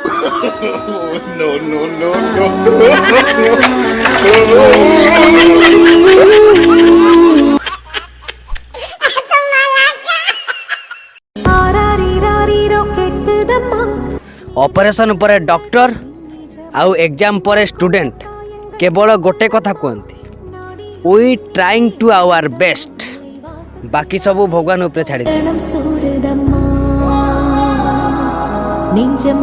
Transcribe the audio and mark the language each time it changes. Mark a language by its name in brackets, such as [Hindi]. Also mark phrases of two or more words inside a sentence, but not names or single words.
[Odia] ଅପରେସନ ପରେ ଡକ୍ଟର ଆଉ ଏକ୍ଜାମ ପରେ ଷ୍ଟୁଡେଣ୍ଟ କେବଳ ଗୋଟେ କଥା କୁହନ୍ତି, [English] we trying to our best, [Hindi] बाकी सब भगवान ऊपर छाड़ी।